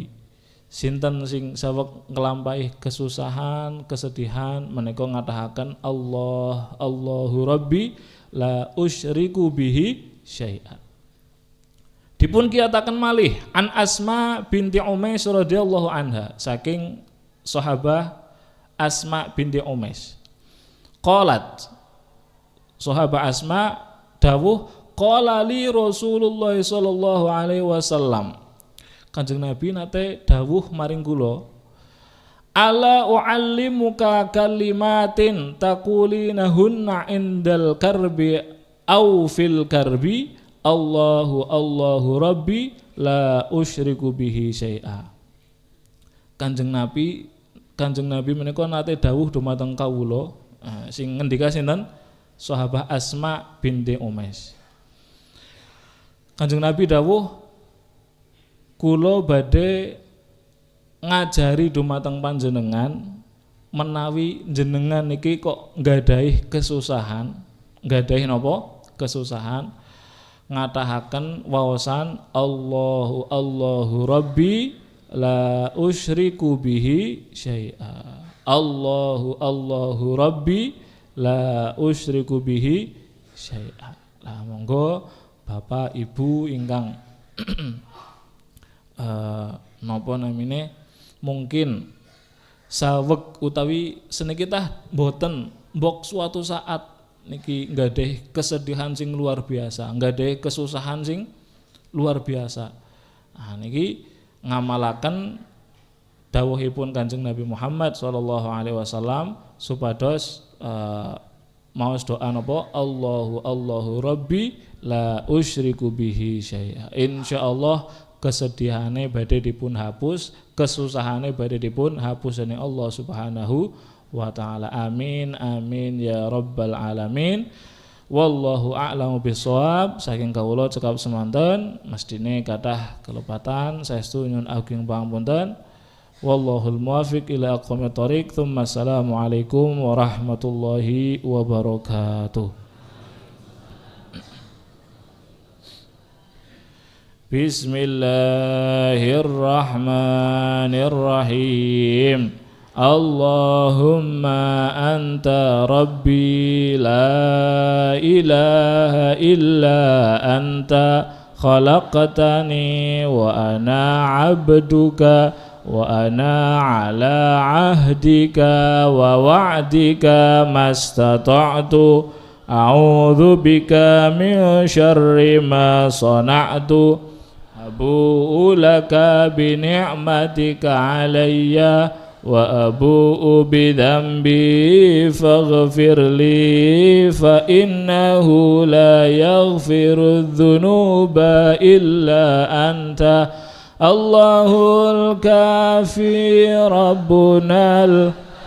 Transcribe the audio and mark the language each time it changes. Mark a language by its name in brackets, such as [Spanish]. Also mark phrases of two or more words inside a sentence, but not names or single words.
[Javanese] Sinten sing saweg nglampahi kesusahan, kesedihan menika ngatahaken [Arabic] الله ربي لا أشرك به شيئا. [Javanese] Dipun kiyataken malih an Asma binti Umais [Arabic] رضي الله عنها [Javanese] saking sahabah Asma binti Umais. [Arabic] Qalat sahabah Asma dawuh قال لي رسول الله صلى الله عليه وسلم. [Javanese] Kanjeng Nabi nate dawuh maring kula, [Arabic] ألا أعلمك كلمات تقولينهن عند الكرب أو في الكرب الله ربي لا أشرك به شيئا. [Javanese] Kanjeng Nabi menika nate dawuh dumateng kawula, sing ngendika sinten? Sahabah Asma binti Umais. Kanjeng Nabi dawuh, kula badhe ngajari dumateng panjenengan menawi jenengan niki kok nggadahi kesusahan, nggadahi napa? Kesusahan, ngatahaken waosan [Arabic] الله ربي لا أشرك به شيئا. الله ربي لا أشرك به شيئا. [Javanese] Lah monggo Bapak Ibu ingkang napa namine mungkin saweg utawi seniki tah mboten mbok suatu saat niki nggadeh kesedihan sing [Indonesian] luar biasa, [Javanese] nggadeh kesusahan sing [Indonesian] luar biasa. [Javanese] Nah niki ngamalaken dawuhipun Kanjeng Nabi Muhammad [Arabic] صلى الله عليه وسلم [Javanese] supados maos doa napa [Arabic] الله ربي لا أشرك به شيئا. [Javanese] Insyaallah kesedihane badhe dipun hapus, kesusahane badhe dipun hapus dening [Arabic] الله سبحانه وتعالى. آمين آمين يا رب العالمين والله أعلم بالصواب. [Javanese] Saking kawula cekap semanten mestine kathah kelepatan saestu nyuwun ageng pangapunten. [Arabic] والله الموفق إلى أقوم الطريق ثم السلام عليكم ورحمة الله وبركاته. بسم الله الرحمن الرحيم. اللهم أنت ربي لا إله إلا أنت خلقتني وأنا عبدك وأنا على عهدك ووعدك ما استطعت أعوذ بك من شر ما صنعت أبوء لك بنعمتك علي وأبوء بذنبي فاغفر لي فإنه لا يغفر الذنوب إلا أنت الله الكافي ربنا